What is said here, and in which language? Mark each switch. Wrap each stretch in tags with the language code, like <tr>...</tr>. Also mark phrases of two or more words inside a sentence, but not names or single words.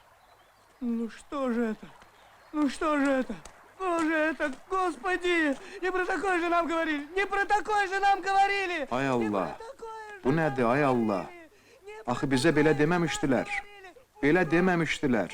<ru>Ну что же это? Ну что же это? Что же это? Господи! Не про такое же нам говорили! Не про такое же нам говорили!</ru> <az>Ay Allah! Bu nədir ay Allah? Axı bizə belə deməmişdilər. Belə deməmişdilər.</az>